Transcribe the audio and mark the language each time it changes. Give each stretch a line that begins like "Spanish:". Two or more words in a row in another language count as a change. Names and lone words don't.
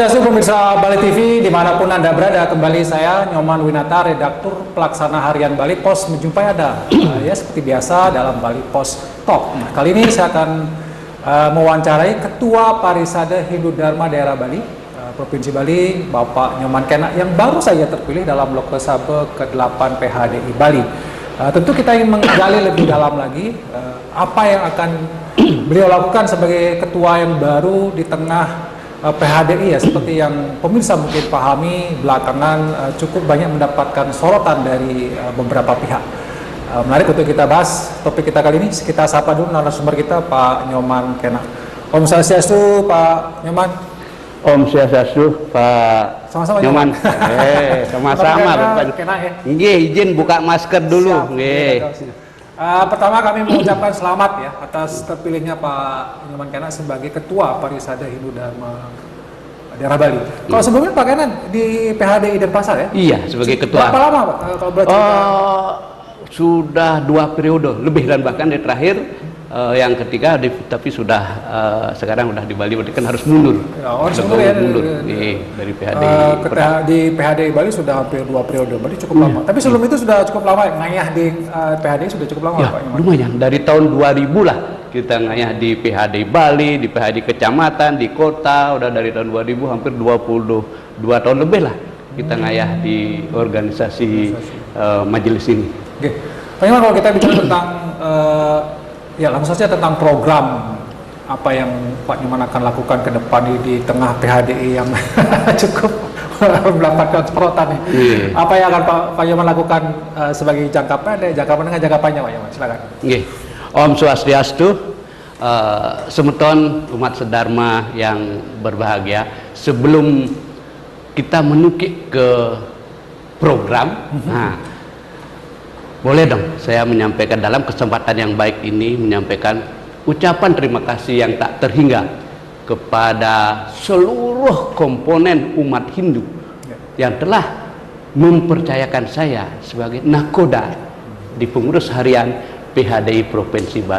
Indonesian: pemirsa Bali TV, dimanapun Anda berada, kembali saya Nyoman Winata, redaktur pelaksana harian Bali Pos menjumpai Anda ya seperti biasa dalam Bali Pos Talk. Nah, kali ini saya akan mewawancarai Ketua Parisade Hindu Dharma Daerah Bali, Provinsi Bali, Bapak Nyoman Kena, yang baru saja terpilih dalam Loksabe ke-8 PHDI Bali. Tentu kita ingin menggali lebih dalam lagi apa yang akan beliau lakukan sebagai ketua yang baru di tengah PHDI ya, seperti yang pemirsa mungkin pahami belakangan cukup banyak mendapatkan sorotan dari beberapa pihak. Menarik untuk kita bahas topik kita kali ini. Kita sapa dulu narasumber kita, Pak Nyoman Kena.
Balinese: Om Swastiastu,
Indonesian: Pak Nyoman.
Balinese: Om Swastiastu,
Indonesian: Pak Sama-sama Nyoman. Sama-sama Pak Kena ya. Nggih, izin buka masker dulu. Nggih. Pertama kami mengucapkan selamat ya atas terpilihnya Pak Nyoman Kena sebagai Ketua Parisade Hindu Dharma Daerah Bali. Kalau sebelumnya Pak Kena di PHDI Denpasar ya? Iya, sebagai ketua. Berapa lama Pak? Kalau boleh cerita? Sudah 2 periode lebih, dan bahkan di terakhir yang ketiga tapi sudah sekarang udah di Bali, berarti kan harus mundur. Ya, harus mundur ya. Dari PHDI. Di PHDI Bali sudah hampir 2 periode, berarti cukup lama. Tapi sebelum itu sudah cukup lama ngayah di PHDI sudah cukup lama Ya, Pak Nyoman? lumayan. Dari tahun 2000 lah kita ngayah di PHDI Bali, di PHDI kecamatan, di kota. Udah dari tahun 2000 hampir 22 tahun lebih lah kita ngayah di organisasi majelis ini. Oke. Pak Nyoman, kalau kita bicara tentang ya langsung saja tentang program apa yang Pak Nyoman akan lakukan ke depan di tengah PHDI yang cukup mendapatkan sorotan nih. Apa yang akan Pak Nyoman lakukan sebagai jangka pendek, jangka menengah, jangka panjang, Pak Nyoman? Silakan. Nggih.
Balinese: Om Swastiastu,
Indonesian: semeton umat sedharma yang berbahagia. Sebelum kita menukik ke program, boleh dong saya menyampaikan dalam kesempatan yang baik ini, menyampaikan ucapan terima kasih yang tak terhingga kepada seluruh komponen umat Hindu yang telah mempercayakan saya sebagai nakoda di pengurus harian PHDI Provinsi Bali.